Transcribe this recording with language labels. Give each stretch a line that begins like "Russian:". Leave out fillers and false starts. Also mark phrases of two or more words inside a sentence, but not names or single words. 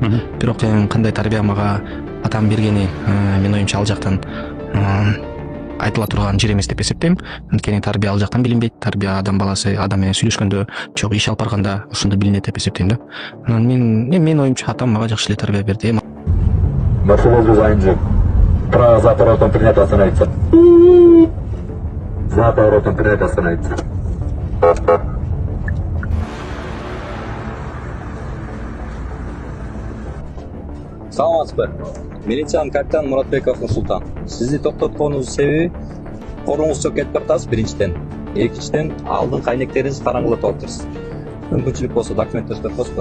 Kyrgyz: Бирок кандай тарбия мага атам бергени, менин оюмча ал жактан айтыла турган жер эмес деп эсептейм. Анткени тарбия ал жактан билинбейт. Тарбия адам баласы адам менен сүйлөшкөндө, чогуу иш алып барганда ошондо билинет деп эсептейм да. Менин оюмча атам мага жакшы эле тарбия берди. Маршрут Айнжик.
Russian: Право за поворотом принято остановиться. За поворотом принято остановиться.
Kyrgyz: Саламатсызбы? Милициянын капитаны Муратбеков Нурсултан. Сизди токтотконубуздун себеби коруңуз чок кетип баратасыз биринчиден. Экинчиден алдыңкы айнектериңиз караңгылап отурсуз. Мүмкүнчүлүк болсо документ өтүп коесузбу?